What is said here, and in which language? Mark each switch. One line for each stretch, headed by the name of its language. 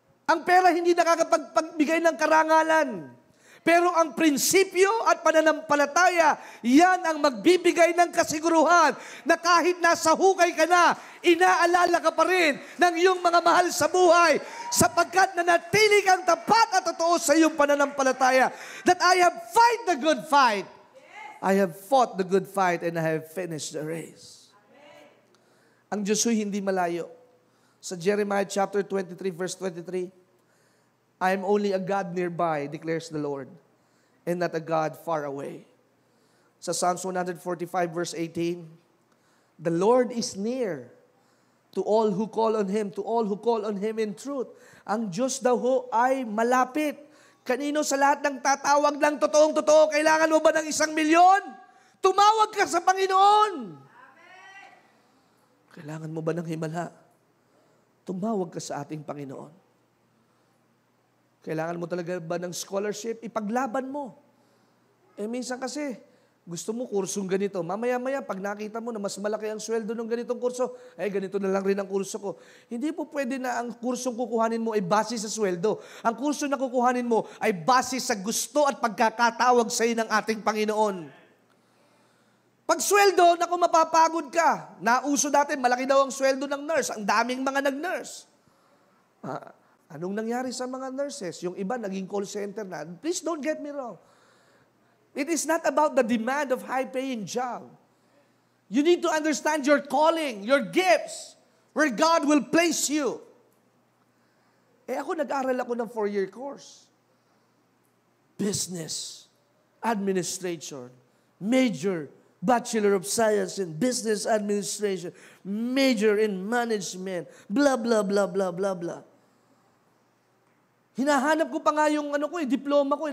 Filipino: Ang pera hindi nakakapagbigay ng karangalan. Pero ang prinsipyo at pananampalataya, yan ang magbibigay ng kasiguruhan na kahit nasa hukay ka na, inaalala ka pa rin ng iyong mga mahal sa buhay sapagkat nanatili kang tapat at totoo sa iyong pananampalataya.
English: That I have fight the good fight. I have fought the good fight and I have finished the race.
Filipino: Ang Diyos ay hindi malayo.
English: Sa Jeremiah chapter 23 verse 23, I am only a God nearby, declares the Lord, and not a God far away. Sa Psalms 145 verse 18, the Lord is near to all who call on Him, to all who call on Him in truth.
Filipino: Ang Diyos daw ho ay malapit. Kanino sa lahat ng tatawag ng totoong-totoo, kailangan mo ba ng 1,000,000? Tumawag ka sa Panginoon. Amen. Kailangan mo ba ng himala? Tumawag ka sa ating Panginoon. Kailangan mo talaga ba ng scholarship? Ipaglaban mo. Minsan kasi, gusto mo kursong ganito. Mamaya-maya, pag nakita mo na mas malaki ang sweldo ng ganitong kurso, ganito na lang rin ang kurso ko. Hindi po pwede na ang kursong kukuhanin mo ay base sa sweldo. Ang kurso na kukuhanin mo ay base sa gusto at pagkakatawag sa iyo ng ating Panginoon. Pag sweldo, naku, mapapagod ka. Nauso dati, malaki daw ang sweldo ng nurse. Ang daming mga nag-nurse. Anong nangyari sa mga nurses? Yung iba naging call center na.
English: Please don't get me wrong. It is not about the demand of high-paying job. You need to understand your calling, your gifts, where God will place you.
Filipino: Ako nag-aral ako ng
English: 4-year course. Business, Administration, major, Bachelor of Science in Business Administration, major in Management, blah, blah, blah, blah, blah, blah.
Filipino: Hinahanap ko pa nga yung diploma ko.